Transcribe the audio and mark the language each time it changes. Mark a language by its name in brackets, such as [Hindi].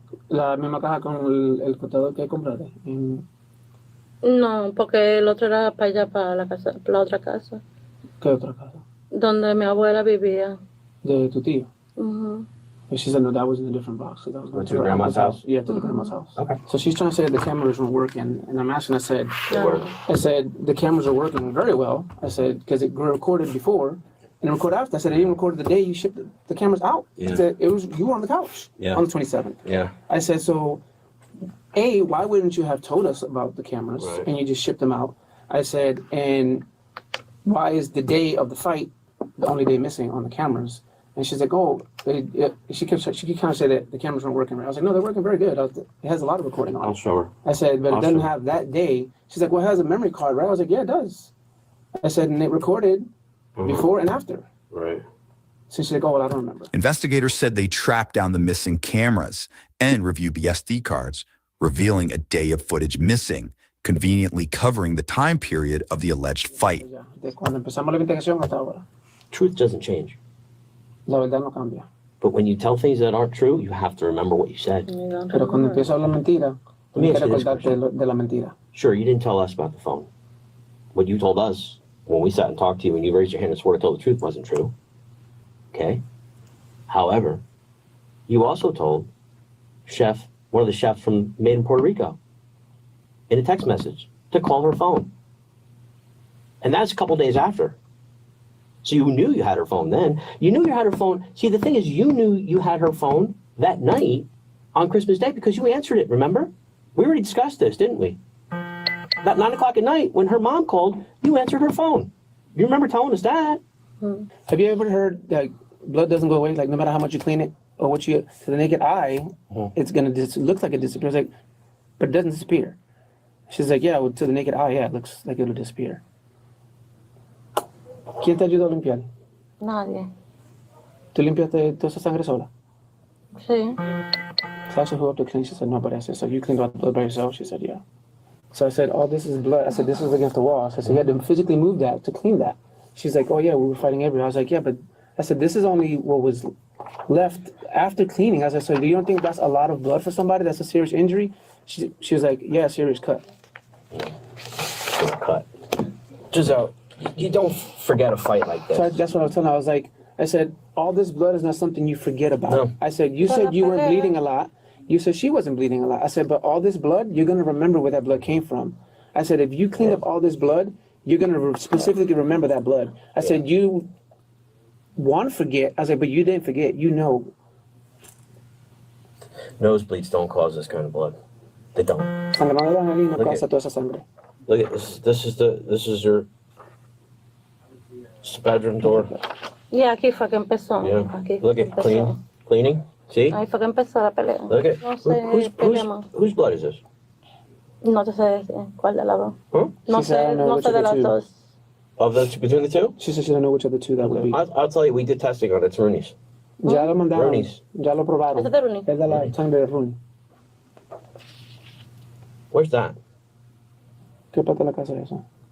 [Spanish] La misma caja con el cortador que compraste. No, porque el otro era para allá, para la casa, para la otra casa. ¿Qué otra casa? donde mi abuela vivía. De tu tío. Ujú. [English] And she said, no, that was in a different box. So that was going To your her grandma's uncle's house? Yeah, to the grandma's house. Okay. So she's trying to say that the cameras weren't working. And I'm asking, I said, Yeah. I said, the cameras are working very well. I said, because it recorded before and it recorded after. I said, it even recorded the day you shipped the cameras out. Yeah. I said, you were on the couch on the 27th. Yeah. I said, so, A, why wouldn't you have told us about the cameras and you just shipped them out? I said, and why is the day of the fight the only day missing on the cameras? And she's like, oh, she kind of say that the cameras weren't working right. I was like, no, they're working very good. It has a lot of recording on it. I'll show her. I said, but it I'll doesn't show her. have that day. She's like, well, it has a memory card, right? I was like, yeah, it does. I said, and it recorded before and after. Right. So she's like, oh, well, I don't remember. Investigators said they tracked down the missing cameras and reviewed the SD cards, revealing a day of footage missing, conveniently covering the time period of the alleged fight. [Spanish] De cuando empezamos la investigación hasta ahora. [English] Truth doesn't change. [Spanish] La verdad no cambia. [English] But when you tell things that aren't true, you have to remember what you said. [Spanish] Pero cuando empiezo a hablar mentira, [English] Let me [Spanish] tienes que [English] ask you this [Spanish] recordarte de la mentira. [English] Sure, you didn't tell us about the phone. What you told us when we sat and talked to you and you raised your hand and swore to tell the truth wasn't true. Okay? However, you also told one of the chefs from Made in Puerto Rico, in a text message, to call her phone. And that's a couple days after. So you knew you had her phone then. You knew you had her phone. See, the thing is, you knew you had her phone that night on Christmas Day because you answered it, remember? We already discussed this, didn't we? At 9 o'clock at night, when her mom called, you answered her phone. You remember telling us that. Have you ever heard that blood doesn't go away? Like, no matter how much you clean it or what you, to the naked eye, it's going to, looks like it disappears, like, but it doesn't disappear. She's like, yeah, well, to the naked eye, yeah, it looks like it'll disappear. [Spanish] ¿Quién te ayudó a limpiar? Nadie. ¿Tú limpiaste toda esa sangre sola? Sí. [English] So I asked her who helped to clean. She said, nobody. I said, so you cleaned out the blood by yourself? She said, yeah. So I said, oh, this is blood. I said, this was against the wall. I said, so you had to physically move that to clean that. She's like, oh, yeah, we were fighting everywhere. I was like, yeah, but I said, this is only what was left after cleaning. I said, so do you don't think that's a lot of blood for somebody? That's a serious injury? She was like, yeah, serious cut. Cut. Giselle, you don't forget a fight like this. So that's what I was telling her. I was like, I said, all this blood is not something you forget about. No. I said, you said you weren't bleeding a lot. You said she wasn't bleeding a lot. I said, but all this blood, you're going to remember where that blood came from. I said, if you clean up all this blood, you're going to specifically remember that blood. I said, you want to forget. I said, but you didn't forget. You know. Nosebleeds don't cause this kind of blood. They don't. [Spanish] Sangrado de Angelina causa toda esa sangre. [English] Look at this. This is your bedroom door. [Spanish] Y aquí fue que empezó. [English] Yeah. [Spanish] Aquí [English] Look at cleaning. See? [Spanish] Ahí fue que empezó la pelea. [English] Look at [Spanish] No sé, [English] whose blood is this? [Spanish] No te sé decir cuál de las dos. Huh? No sé, no sé de las dos. [English] Of the between the two? She said she don't know which of the two that would be. I'll tell you, we did testing on it. It's Rooney's. [Spanish] Ya lo mandaron. [English] Rooney's. [Spanish] Ya lo probaron. ¿Es de Rooney? Es de la sangre de Rooney. [English] Where's that? [Spanish] ¿Qué parte de la casa es eso?